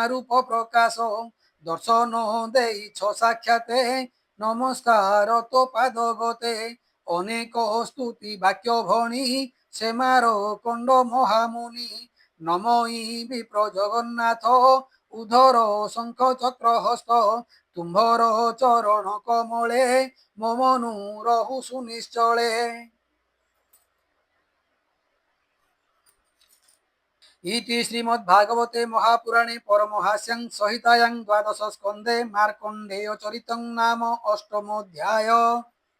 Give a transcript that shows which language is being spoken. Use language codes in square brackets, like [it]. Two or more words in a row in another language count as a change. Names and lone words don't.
[or] ରୂପ ପ୍ରକାଶ ଦର୍ଶନ ଦେଇଛ ସାକ୍ଷାତେ ନମସ୍କାର ତୋ ପାଦ ଗତେ ଅନେକ ସ୍ତୁତି ବାକ୍ୟ ଭଣି ସେମାର କଣ୍ଡ ମହାମୁନି ନମଇ ବିପ୍ର ଜଗନ୍ନାଥ ଉଧର ଶଙ୍ଖ ଚକ୍ର ହସ୍ତ ତୁମ୍ଭର ଚରଣ କମଳେ ମୋ ମନୁ ରହୁ ସୁନିଶ୍ଚଳେ [sa] इति श्रीमद्भागवते महापुराणे परमहास्यां संहितायां द्वादश स्कन्धे मार्कण्डेय चरितं नाम अष्टमोऽध्याय।